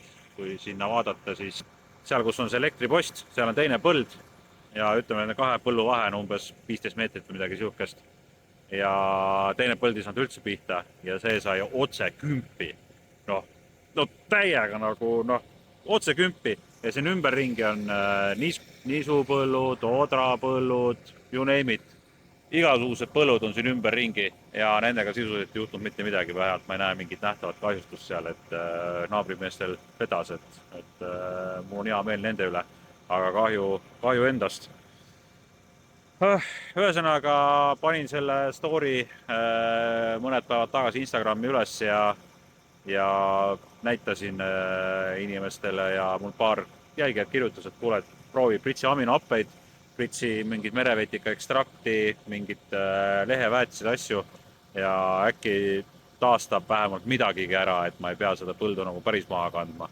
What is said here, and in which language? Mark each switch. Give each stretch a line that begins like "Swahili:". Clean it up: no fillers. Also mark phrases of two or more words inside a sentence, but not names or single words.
Estonian: Kui sinna vaadata, siis seal, kus on see elektripost, seal on teine põld ja ütleme, 2 põllu vahe on umbes 15 meetrit või midagi siukest. Ja teine põld ei saanud üldse pihta ja see sai otse kümpi. No täiega otse kümpi ja siin ümberringi on niisupõllud, odrapõllud,
English: you name it.
Estonian: Igasugused põllud on siin ümberringi ja nendega sisuliselt ei juhtunud mitte midagi, vähemalt ma ei näe mingit nähtavat kahjustust seal, et naabrimeestel vedas, et mul on hea meel nende üle, aga kahju endast. Ühesõnaga panin selle story mõned päevad tagasi Instagrami üles ja näitasin inimestele ja mul paar jälgijad kirjutas, et kuule, proovi pritsi aminohappeid, pritsi mingit merevetika ekstrakti, mingit leheväetised asju ja äkki taastab vähemalt midagigi ära, et ma ei pea seda põldu nagu päris maha kandma.